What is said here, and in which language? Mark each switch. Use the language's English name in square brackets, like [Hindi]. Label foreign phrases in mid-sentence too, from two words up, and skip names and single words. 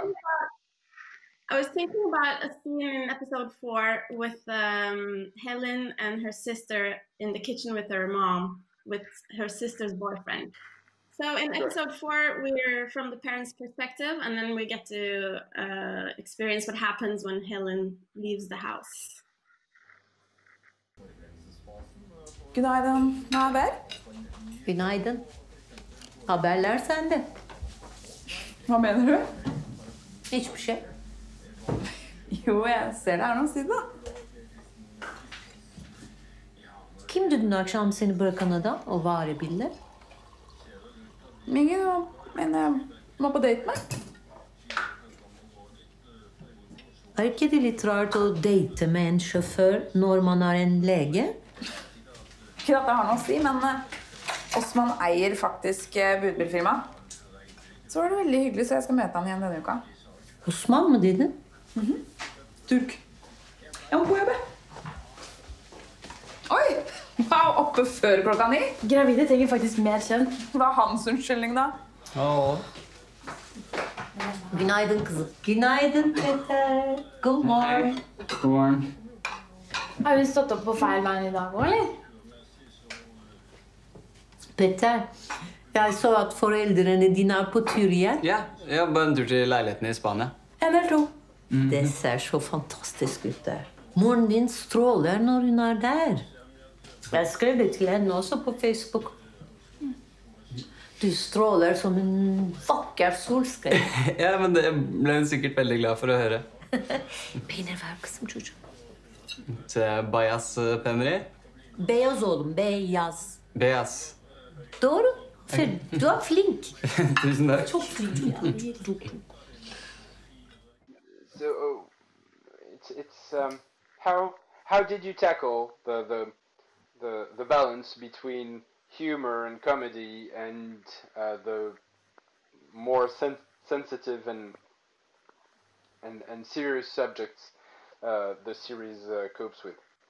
[English] I was thinking about a scene in episode 4 with Helen and her sister in the kitchen with her mom, with her sister's boyfriend. So in episode 4, we're from the parents' perspective, and then we get to experience what happens when Helen leaves the house. [Turkish] Günaydın, ne haber? Günaydın. Haberler sende. Haberleri? Hiçbir şey. [Norwegian] Jo, jeg ser det her noen siden. [Turkish] Kimdi dün akşam seni bırakan adam, o varebilli? [Norwegian] Ingen var på date med. Er ikke det litt rart å date med en sjåfør når man er en lege? Ikke at det har noe å si, men Osman eier faktisk budbilfirma. Så var det veldig hyggelig, så jeg skal møte han igjen denne uka. [Turkish] Osman mı dedin? Turk. [Norwegian] Ja, men hvor jobber? Oi! Wow, oppe før klokka 9. Gravide trenger faktisk mer søvn. Det er hans unnskyldning da. [Turkish] Günaydın kızım. Günaydın Peter. [English] Good morning. [Norwegian] God morgen. Har hun stått opp på feil veien i dag også, eller? Peter, jeg så at foreldrene dine er på tur igjen. Ja, bare en tur til leiligheten i Spania. En eller to. Det ser så fantastisk ut der. Moren din stråler når hun er der. Jeg skrev det til henne også på Facebook. Du stråler som en vakker solskrev. Ja, men det ble hun sikkert veldig glad for å høre. [Turkish] Peynir ver kızım çocuğum. Beyaz peyniri? Beyaz oğlum, beyaz. Beyaz. Doğru. [Norwegian] Du er flink. Tusen takk. [Turkish] Çok flink ya. [English] So it's how did you tackle the balance between humor and comedy and the more sensitive and serious subjects the series copes with?